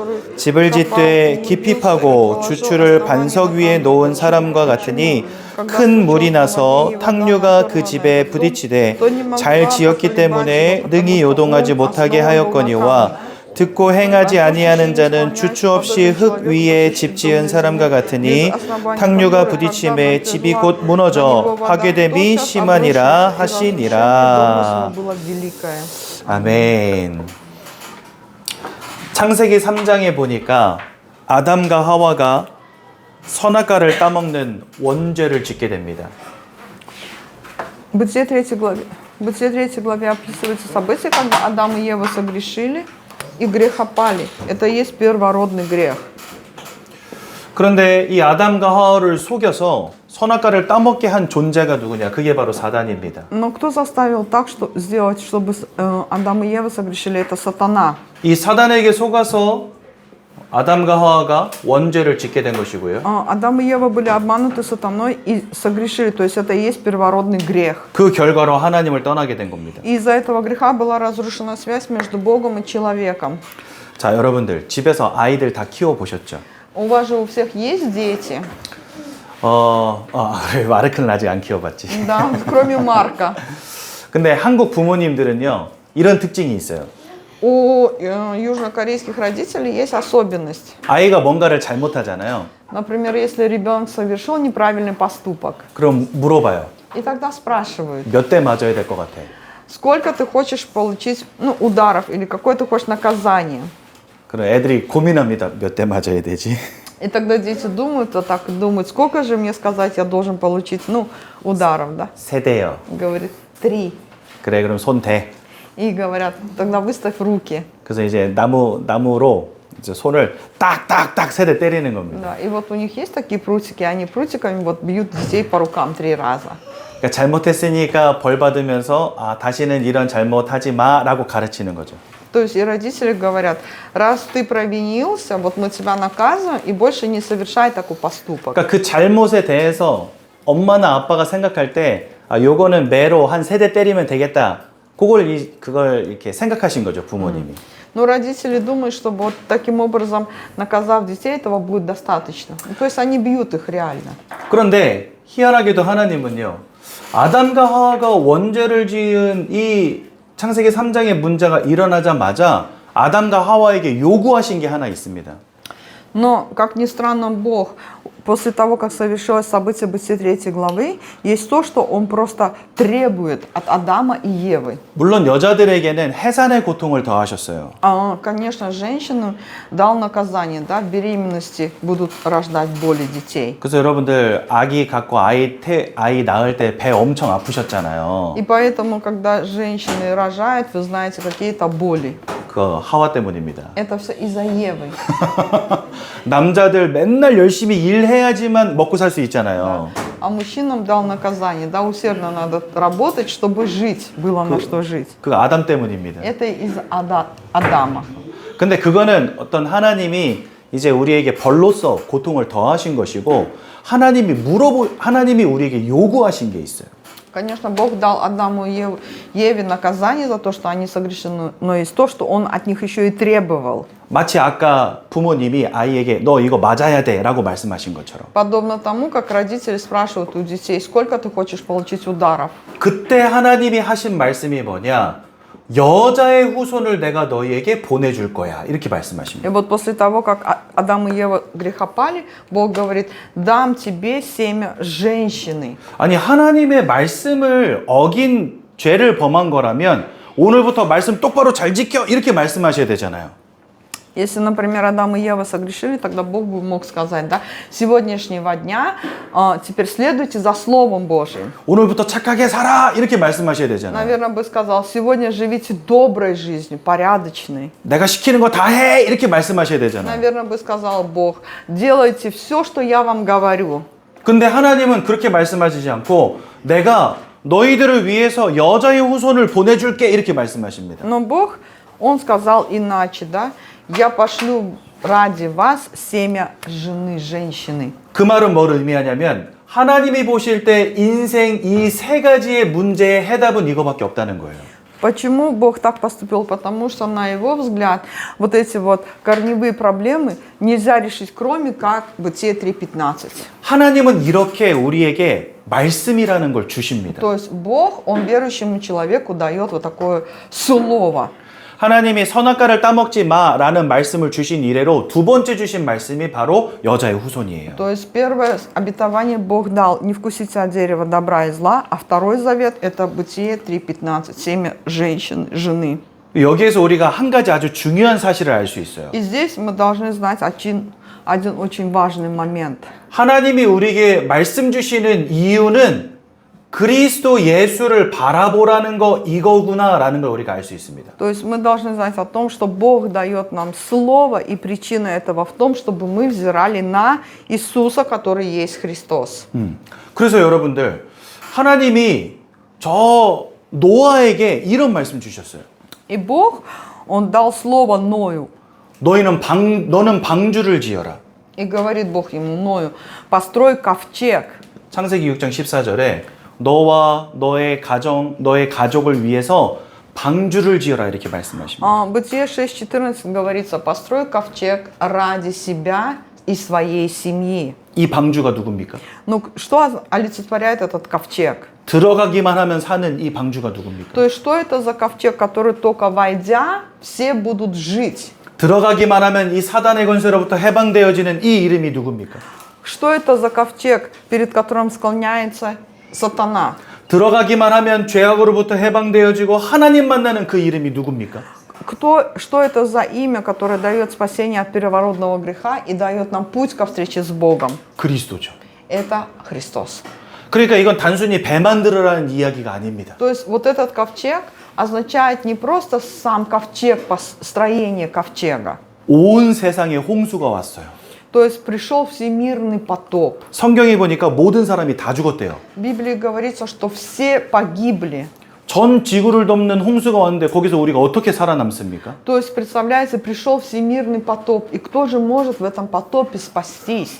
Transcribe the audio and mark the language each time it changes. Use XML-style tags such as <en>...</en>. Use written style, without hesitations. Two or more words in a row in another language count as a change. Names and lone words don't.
<ko>집을 짓되 깊이 파고 주추를 반석 위에 놓은 사람과 같으니 큰 물이 나서 탕류가 그 집에 부딪히되 잘 지었기 때문에 능히 요동하지 못하게 하였거니와 듣고 행하지 아니하는 자는 주추 없이 흙 위에 집 지은 사람과 같으니 탕류가 부딪힘에 집이 곧 무너져 파괴됨이 심하니라 하시니라. 아멘. 창세기 3장에 보니까 아담과 하와가 선악과를 따먹는 원죄를 짓게 됩니다.</ko> <ru>Бытие 3 главе описывается событие, когда Адам и Ева согрешили и грехопали. Это и есть первородный грех.</ru> <ko>그런데 이 아담과 하와를 속여서 선악과를 따먹게 한 존재가 누구냐? 그게 바로 사단입니다.</ko> <ru>Но кто заставил так, что сделать, чтобы Адам и Ева согрешили? Это сатана.</ru> <ko>이 사단에게 속아서 아담과 하와가 원죄를 짓게 된 것이고요.</ko> <ru>Адам и Ева были обмануты сатаной и согрешили, то есть это и есть первородный грех.</ru> <ko>그 결과로 하나님을 떠나게 된 겁니다.</ko> <ru>И из-за этого греха была разрушена связь между Богом и человеком.</ru> <ko>자, 여러분들 집에서 아이들 다 키워 보셨죠?</ko> <ru>У вас же у всех есть дети?</ru> <ko>마르크는 아직 안 키워봤지.</ko> <ru>Да, кроме Марка.</ru> <ko>근데 한국 부모님들은요 이런 특징이 있어요.</ko> <ru>У южнокорейских родителей есть особенность.</ru> <ko>아이가 뭔가를 잘못하잖아요.</ko> <ru>Например, если ребенок совершил неправильный поступок,</ru> <ko>그럼 물어봐요.</ko> <ru>и тогда спрашивают,</ru> <ko>몇 대 맞아야 될 것 같아?</ko> <ru>сколько ты хочешь получить ударов или какое ты хочешь наказание.</ru> <ko>그럼 애들이 고민합니다. 몇 대 맞아야 되지?</ko> <ru>И тогда дети думают, думают, сколько же мне сказать, я должен получить, ударов, да?</ru> <ko>세 대요.</ko> <ru>Говорит, 3.</ru> <ko>그래, 그럼 손 대.</ko> <ru>И говорят, тогда выставь руки.</ru> <ko>그래서 이제 나무로 이제 손을 딱딱딱 세 대 때리는 겁니다.</ko> <ru>Да, и вот у них есть такие прутики, они прутиками бьют детей по рукам 3 раза.</ru> <ko>그러니까 잘못했으니까 벌 받으면서 다시는 이런 잘못하지 마라고 가르치는 거죠.</ko> <ru>То есть и родители говорят, раз ты провинился, вот мы тебя наказываем, и больше не совершай такой поступок.</ru> <ko>그러니까 그 잘못에 대해서 엄마나 아빠가 생각할 때 요거는 매로 한 3대 때리면 되겠다. 그걸 이렇게 생각하신 거죠, 부모님이.</ko> <ru>Но родители думают, что вот таким образом, наказав детей, этого будет достаточно. То есть они бьют их реально.</ru> <ko>그런데 희한하게도 하나님은요. 아담과 하와가 원죄를 지은 이 창세기 3장의 문제가 일어나자마자 아담과 하와에게 요구하신 게 하나 있습니다.</ko> <ru>Но, как ни странно, Бог, после того, как совершилось событие Бытия 3 главы, есть то, что Он просто требует от Адама и Евы.</ru> <ko>물론 여자들에게는 해산의 고통을 더하셨어요.</ko> <ru>Конечно, женщинам дал наказание, да, в беременности будут рождать боли детей.</ru> <ko>그래서 여러분들 아기 갖고 아이 낳을 때 배 엄청 아프셨잖아요.</ko> <ru>И поэтому, когда женщины рожают, вы знаете, какие-то боли.</ru> <ko>그 하와 때문입니다.</ko> <ru>Это все из-за Евы.</ru> <ko>남자들 맨날 열심히 일해야지만 먹고 살 수 있잖아요.</ko> <ru>А мужчинам дал наказание, да, усердно надо работать, чтобы жить, было на что жить.</ru> <ko>그 아담 때문입니다.</ko> <ru>Это из Адама.</ru> <ko>근데 그거는 어떤 하나님이 이제 우리에게 벌로서 고통을 더하신 것이고 하나님이 우리에게 요구하신 게 있어요.</ko> <ru>Конечно, Бог дал Адаму и Еве наказание за то, что они согрешены, но есть то, что Он от них еще и требовал.</ru> <ko>마치 아까 부모님이 아이에게 너 이거 맞아야 돼 라고 말씀하신 것처럼.</ko> <ru>Подобно тому, как родители спрашивают у детей, сколько ты хочешь получить ударов.</ru> <ko>그때 하나님이 하신 말씀이 뭐냐? 여자의 후손을 내가 너희에게 보내줄 거야. 이렇게</ko> <ru>И</ru> <ko>말씀하십니다.</ko> <ru>вот после того, как Адам и Ева грехопали, Бог говорит, дам тебе семя женщины.</ru> <ko>아니 하나님의 말씀을 어긴 죄를 범한 거라면 오늘부터 말씀 똑바로 잘 지켜 이렇게 말씀하셔야 되잖아요.</ko> <ru>Если, например, Адам и Ева согрешили, тогда Бог бы мог сказать, да, с сегодняшнего дня теперь следуйте за Словом Божьим.</ru> <ko>오늘부터 착하게 살아 이렇게 말씀하셔야 되잖아요.</ko> <ru>Наверное, бы сказал, сегодня живите доброй жизнью, порядочной.</ru> <ko>내가 시키는 거 다 해 이렇게 말씀하셔야 되잖아요.</ko> <ru>Наверное, бы сказал Бог, делайте все, что я вам говорю.</ru> <ko>근데 하나님은 그렇게 말씀하시지 않고 내가 너희들을 위해서 여자의 후손을 보내줄게 이렇게 말씀하십니다.</ko> <ru>Но Бог, Он сказал иначе, да, я пошлю ради вас семя жены, женщины.</ru> <ko>그 말은 뭘 의미하냐면 하나님이 보실 때 인생 이 세 가지의 문제의 해답은 이거밖에 없다는 거예요.</ko> <ru>Почему Бог так поступил? Потому что, на Его взгляд, вот эти вот корневые проблемы нельзя решить, кроме как Бытие 3:15.</ru> <ko>하나님은 이렇게 우리에게 말씀이라는 걸 주십니다.</ko> <ru>То есть Бог, Он верующему человеку дает вот такое слово.</ru> <ko>하나님이 선악과를 따먹지 마라는 말씀을 주신 이래로 두 번째 주신 말씀이 바로 여자의 후손이에요.</ko> <ru>То есть первое обетование Бог дал, не вкусите от дерева добра и зла, а второй завет это Бытие 3:15, семя женщин, жены.</ru> <ko>여기에서 우리가 한 가지 아주 중요한 사실을 알 수 있어요.</ko> <ru>И здесь мы должны знать один очень важный момент.</ru> <ko>하나님이 우리에게 말씀 주시는 이유는 그리스도 예수를 바라보라는 거 이거구나라는 걸 우리가 알 수 있습니다.</ko> <ru>То есть мы должны знать о том, что Бог дает нам слово, и причина этого в том, чтобы мы взирали на Иисуса, который есть Христос.</ru> <ko>그래서 여러분들 하나님이 저 노아에게 이런 말씀 주셨어요.</ko> <ru>И Бог, Он дал слово Ною.</ru> <ko>너는 방주를 지어라.</ko> <ru>И говорит Бог ему, Ною, построй ковчег.</ru> <ko>창세기 6장 14절에 너와 너의 가족을 위해서 방주를 지어라 이렇게 말씀하십니다.</ko> <ru>Бытие 6:14 говорится, построй ковчег ради себя и своей семьи.</ru> <ko>이 방주가 누굽니까?</ko> <ru>Ну, что олицетворяет этот ковчег?</ru> <ko>들어가기만 하면 사는 이 방주가 누굽니까?</ko> <ru>То есть, что это за ковчег, который только войдя, все будут жить?</ru> <ko>들어가기만 하면 이 사단의 권세로부터 해방되어지는 이 이름이 누굽니까?</ko> <ru>Что это за ковчег, перед которым склоняется сатана?</ru> <ko>들어가기만 하면 죄악으로부터 해방되어지고 하나님 만나는 그 이름이 누굽니까?</ko> <ru>Что это за имя, которое дает спасение от первородного греха и дает нам путь ко встрече с Богом?</ru> <ko>그리스도죠.</ko> <ru>Это Христос.</ru> <ko>그러니까 이건 단순히 배 만들어라는 이야기가 아닙니다.</ko> <ru>То есть вот этот ковчег означает не просто сам ковчег, строение ковчега.</ru> <ko>온 세상에 홍수가 왔어요.</ko> <ru>То есть пришел всемирный потоп.</ru> <ko>성경에 보니까 모든 사람이 다 죽었대요.</ko> <ru>В Библии говорится, что все погибли.</ru> <ko>전 지구를 덮는 홍수가 왔는데 거기서 우리가 어떻게 살아남습니까?</ko> <ru>То есть, представляете, пришел всемирный потоп. И кто же может в этом потопе спастись?</ru>